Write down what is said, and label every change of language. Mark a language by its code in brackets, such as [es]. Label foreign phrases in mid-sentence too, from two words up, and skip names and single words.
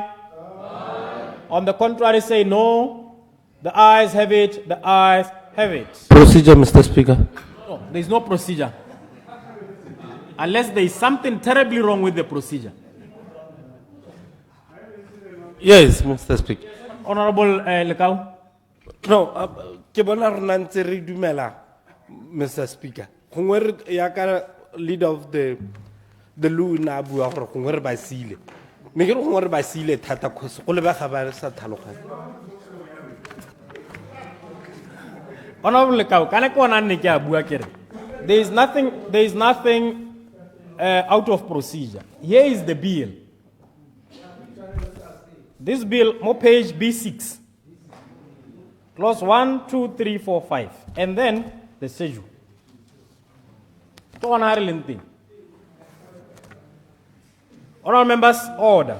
[en] Aye. On the contrary say no. The ayes have it. The ayes have it. Procedure, Mr. Speaker. No, there is no procedure. Unless there is something terribly wrong with the procedure. Yes, Mr. Speaker. Honourable Lekau. [tn] No, ke bona re ntse re dumela, Mr. Speaker. Gongwe re ya ka [en] leader of the law [tn] na bua gore gongwe re ba sile. Me ke re gongwe re ba sile thata khoso go lebega ba sa tlhaloganya. Honourable Lekau, kana ke ona nne ke a bua kere. [en] There is nothing out of procedure. Here is the bill. This bill, more page B6. Clause 1, 2, 3, 4, 5. And then the schedule. Honourable members, order.